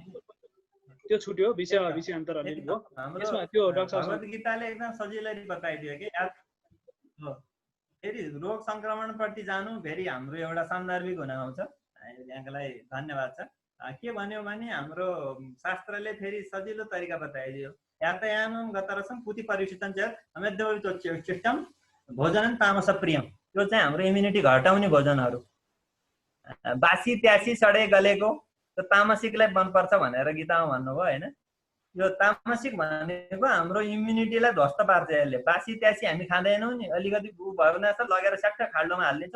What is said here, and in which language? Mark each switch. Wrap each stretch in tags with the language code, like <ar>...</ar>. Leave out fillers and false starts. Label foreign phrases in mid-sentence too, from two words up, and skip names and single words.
<ne>त्यो छुट्यो विषय अन्तर अलिअलि हो। यसमा त्यो डाक्टर साहब भगवत गीताले एकदम सजिलै बताइदियो कि फेरि रोग संक्रमण प्रति जानु फेरि हाम्रो एउटा सान्दर्भिक हुन आउँछ। यहाँको लागि धन्यवाद छ। के भन्यो भने हाम्रो शास्त्रले फेरि सजिलो तरिका बताइदियो।</ne> <sa>यातायामं गतरसं पुति परिषितं च अमेध्यचिष्टं भोजनं तामसप्रियम।</sa> <ne>यो चाहिँ हाम्रो इम्युनिटी घटाउने भोजनहरू। बासी त्यासी सडे गलेको त्यो तामसिकलाई मनपर्छ भनेर गीतामा भन्नुभयो होइन। यो तामसिक भनेको हाम्रो इम्युनिटीलाई ध्वस्त पार्छ यसले। बासी त्यासी हामी खाँदैनौँ नि, अलिकति उ भयो भने त लगेर स्याक्क खाल्डोमा हालिदिन्छौँ।</ne>